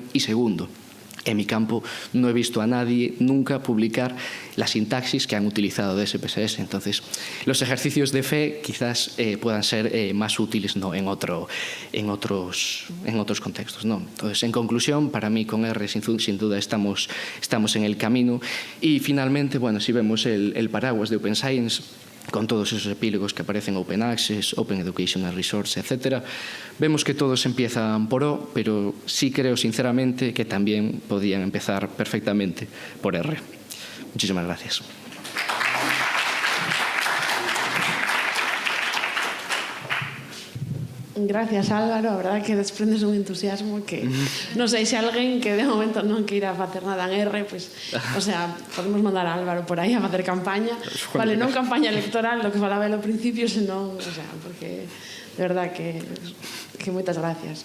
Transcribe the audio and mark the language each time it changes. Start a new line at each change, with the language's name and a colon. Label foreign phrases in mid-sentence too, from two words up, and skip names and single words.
Spanish: Y segundo, en mi campo no he visto a nadie nunca publicar la sintaxis que han utilizado de SPSS. Entonces, los ejercicios de fe quizás puedan ser más útiles, ¿no?, en otros contextos, ¿no? Entonces, en conclusión, para mí con R sin duda estamos en el camino. Y finalmente, bueno, si vemos el paraguas de
English: Open Science,
Spanish: con todos esos epílogos que aparecen
English: Open Access, Open Educational Resource,
Spanish: etc., vemos que todos empiezan por O, pero sí creo sinceramente que también podían empezar perfectamente por R. Muchísimas gracias. Gracias, Álvaro.
Galician: A verdade que desprendes un entusiasmo que non sei se alguén que de momento non queira facer nada en R, pues,
Spanish: o sea,
Galician: podemos mandar a Álvaro por aí a facer campaña. Vale, non campaña electoral, lo que falaba ao principio, senón,
Spanish: o sea,
Galician: porque
Spanish: de verdad
Galician: que moitas gracias.